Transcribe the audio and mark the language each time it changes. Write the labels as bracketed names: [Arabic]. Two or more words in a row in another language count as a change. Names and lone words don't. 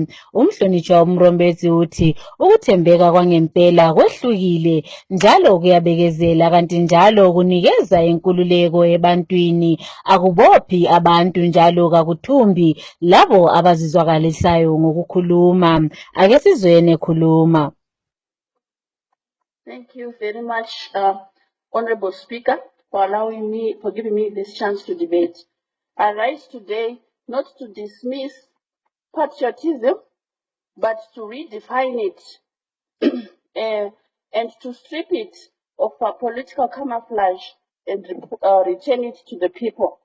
[North Ndebele] Umhlonishwa uMrombetsi uthi ukuthembeka kwangempela kwehlukile njalo kuyabekezela kanti njalo kunikeza inkululeko ebantwini, akubophi abantu njalo kakuthumbi labo abazizwakalisayo ngokukhuluma. Ake sizwene khuluma. [English] Thank you very much, Honorable Speaker, for giving me this chance to debate. I rise today not to dismiss patriotism, but to redefine it and to strip it of a political camouflage and return it to the people.